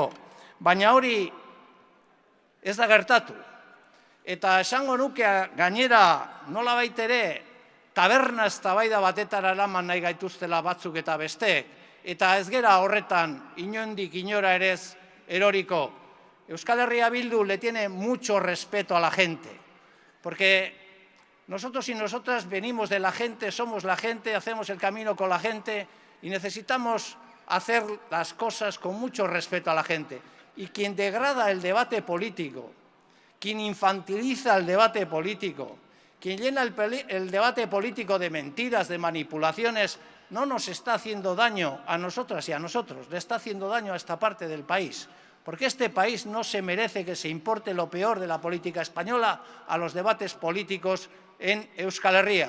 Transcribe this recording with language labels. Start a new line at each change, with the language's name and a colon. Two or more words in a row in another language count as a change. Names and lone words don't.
Basque: Baina hori ez da gertatu. Eta esango nuke gainera nolabait ere taberna eztabaida batetara eraman nahi gaituztela batzuk eta besteek, eta ez gera horretan inondik inora ere ez eroriko.
Spanish: Euskal Herria Bildu le tiene mucho respeto a la gente, porque nosotros y nosotras venimos de la gente, somos la gente, hacemos el camino con la gente y necesitamos hacer las cosas con mucho respeto a la gente. Y quien degrada el debate político, quien infantiliza el debate político, quien llena el debate político de mentiras, de manipulaciones, no nos está haciendo daño a nosotras y a nosotros, le está haciendo daño a esta parte del país, porque este país no se merece que se importe lo peor de la política española a los debates políticos en Euskal Herria.